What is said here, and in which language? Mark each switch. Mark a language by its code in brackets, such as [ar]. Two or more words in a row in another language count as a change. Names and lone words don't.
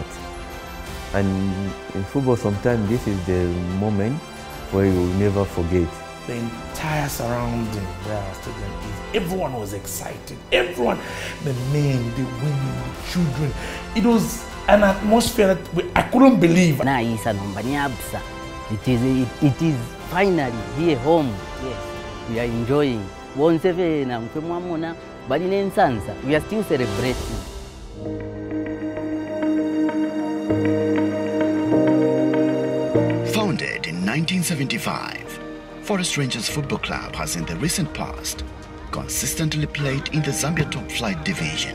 [en] And in football, sometimes this is the moment where you will never forget. The entire surrounding where our stadium is, everyone was excited. Everyone, the men, the women, the children. It was an atmosphere that I couldn't believe. [bem] Na isa nombani [en] ABSA. It is finally here home. Yes, we are enjoying. [bem] Wonseve na mkemwamona bali nensansa. [en] We are still celebrating. Founded in 1975, Forest Rangers Football Club has in the recent past consistently played in the Zambia Top Flight Division,